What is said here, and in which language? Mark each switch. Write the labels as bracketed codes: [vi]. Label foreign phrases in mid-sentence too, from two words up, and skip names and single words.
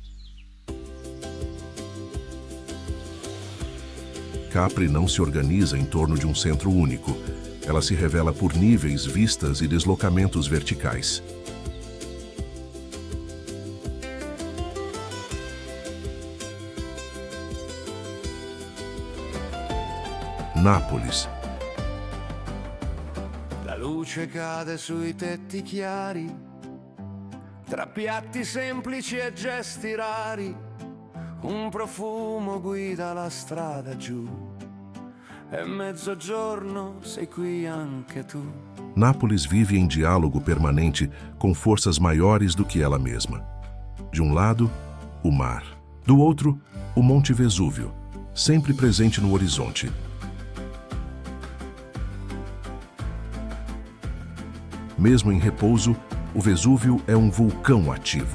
[pt] Capri não se organiza em torno de um centro único. Ela se revela por níveis, vistas e deslocamentos verticais. Nápoles. [it] La luce cade sui tetti chiari, tra piatti semplici e gesti rari, un profumo guida la strada giù, è mezzogiorno, sei qui anche tu. [pt] Nápoles vive em diálogo permanente com forças maiores do que ela mesma. De um lado, o mar. Do outro, o Monte Vesúvio, sempre presente no horizonte. Mesmo em repouso, o Vesúvio é um vulcão ativo.